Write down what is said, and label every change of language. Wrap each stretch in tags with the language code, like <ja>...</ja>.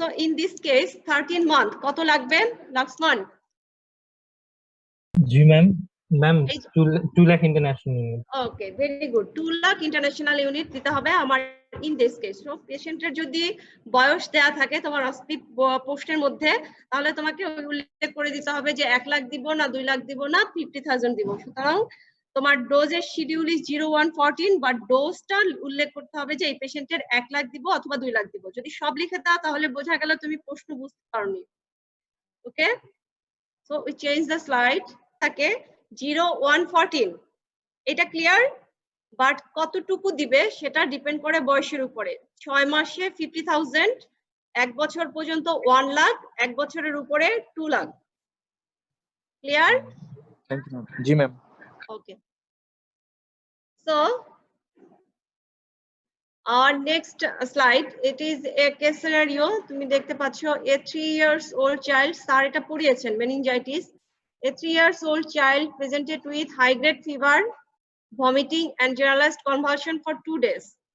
<en>So in this case 13 month</en> <bn>কত লাগবে</bn> <en>লাক্সমান? जी ma'am, ma'am 2 lakh international unit. Okay, very good. 2 lakh international unit</en> <bn>দিতে হবে আমার</bn> <en>in this case.</en> <bn>So পেশেন্টের যদি বয়স দেয়া থাকে তোমার অসপি পোস্টের মধ্যে, তাহলে তোমাকে উল্লেখ করে দিতে হবে যে 1 লাখ দিব না 2 লাখ দিব না 50,000 দিব। সুতরাং তোমার ডোজের শিডিউল ইজ 0, 1, 14, বাট ডোজটা উল্লেখ করতে হবে যে এই পেশেন্টের 1 লাখ দিব অথবা 2 লাখ দিব। যদি সব লিখে দাও তাহলে বোঝা গেল তুমি প্রশ্ন বুঝতে পারোনি।</bn> <en>okay, so we change the slide,</en> <bn>থাকে 0, 1, 14 এটা ক্লিয়ার, বাট কতটুকু দিবে সেটা ডিপেন্ড করে বয়সের উপরে। 6 মাসে 50,000, 1 বছর পর্যন্ত 1 লাখ, 1 বছরের উপরে 2 lakh.</bn> <en>Clear? Thank you ma'am. जी ma'am. Okay, so Our next slide, it is a case scenario.</en> <bn>তুমি দেখতে পাচ্ছ</bn> <en>a 3 years old child, sir এটা পড়িয়েছেন, meningitis. A 3 years old child presented with high grade fever, vomiting and generalized convulsion for 2 days.</en>